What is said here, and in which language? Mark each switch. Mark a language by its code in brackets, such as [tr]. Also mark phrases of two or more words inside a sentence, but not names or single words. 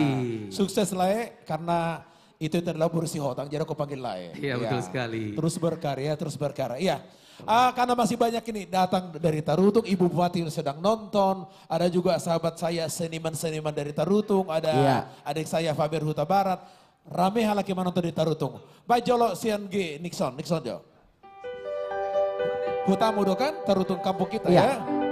[id] Iya betul sekali. Sukses lah karena Itu adalah bersih hotang, jadi aku panggil lain. Iya, betul sekali. Terus berkarya, terus berkarya. Iya. Karena masih banyak ini datang dari Tarutung, Ibu Bupati sedang nonton. Ada juga sahabat saya seniman-seniman dari Tarutung. Ada adik saya Faber Huta Barat. Rame halaki menonton di Tarutung. Baik Jolo CNG Nixon Jo. Huta Mudo kan Tarutung kampung kita ya.